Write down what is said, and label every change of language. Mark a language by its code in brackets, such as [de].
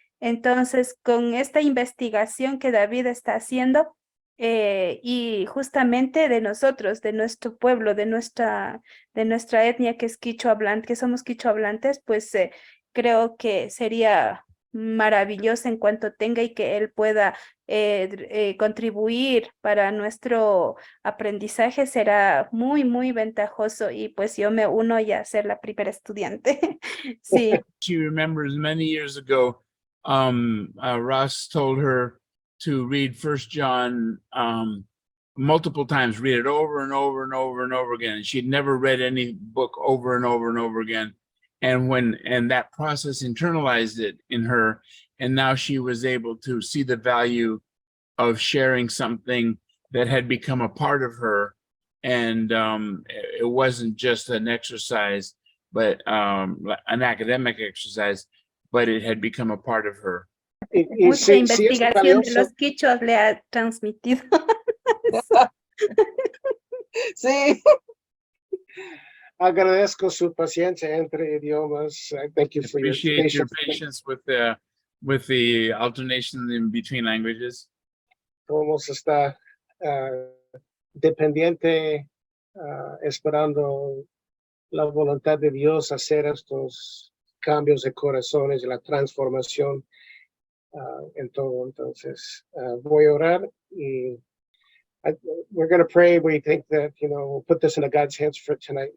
[es] Entonces, con esta investigación que David está haciendo, y justamente de nosotros, de nuestro pueblo, de nuestra etnia que es quichohablante, que somos quichohablantes, pues creo que sería maravilloso en cuanto tenga y que él pueda contribuir para nuestro aprendizaje, será muy, muy ventajoso, y pues yo me uno ya a ser la primera estudiante. Sí. [en] She remembers many years ago, Russ told her to read First John multiple times, read it over and over and over and over again. And she'd never read any book over and over and over again. And that process internalized it in her. And now she was able to see the value of sharing something that had become a part of her. And it wasn't just an exercise, but an academic exercise, but it had become a part of her. [es] Mucha investigación de los quichos le ha transmitido. Sí. Agradezco su paciencia entre idiomas. [en] Thank you for your Appreciate your patience. patience with the alternation in between languages. [es] Cómo se está dependiente, esperando la voluntad de Dios hacer estos cambios de corazones y la transformación en todo. Entonces, voy a orar y [en] we're going to pray. We think that, we'll put this in God's hands for tonight.